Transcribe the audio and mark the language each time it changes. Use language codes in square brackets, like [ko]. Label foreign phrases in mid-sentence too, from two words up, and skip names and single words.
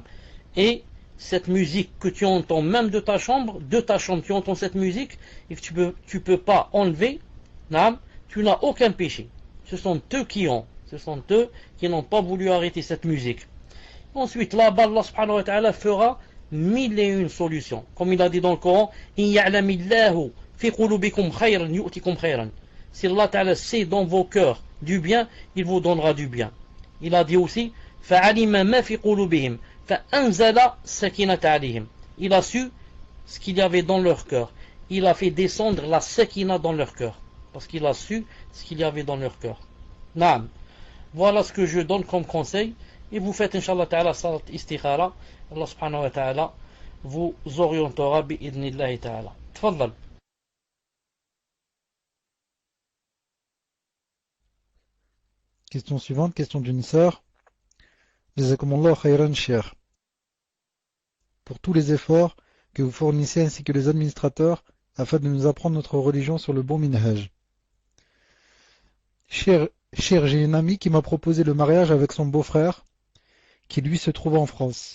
[fr] Et cette musique que tu entends, même de ta chambre, tu entends cette musique, et que tu peux pas enlever, naam, tu n'as aucun péché. Ce sont eux qui ont. Ce sont eux qui n'ont pas voulu arrêter cette musique. Ensuite, là-bas, [ar] الله سبحانه وتعالى [fr] fera 1001 solutions. Comme il a dit dans le Coran, [ar] إن يعلم الله في قلوبكم خيرا يؤتكم خيرا. [fr] Si [ar] الله تعالى [fr] sait dans vos cœurs du bien, il vous donnera du bien. Il a dit aussi, [ar] فعلم ما في قلوبهم فأنزل السكينة عليهم. [fr] Il a su ce qu'il y avait dans leur cœur. Il a fait descendre la sakina dans leur cœur. Parce qu'il a su ce qu'il y avait dans leur cœur. Naam. Voilà ce que je donne comme conseil. Et vous faites, [ar] إن شاء الله تعالى, صلاة الاستخارة. الله سبحانه وتعالى [fr] vous orientera [ar] بإذن الله تعالى. [fr] Tfaddal. Question suivante, question d'une sœur. [ar] جزاكم الله خيرا [fr] cher. Pour tous les efforts que vous fournissez ainsi que les administrateurs afin de nous apprendre notre religion sur le bon minhaj. Cher, j'ai une amie qui m'a proposé le mariage avec son beau-frère qui lui se trouve en France.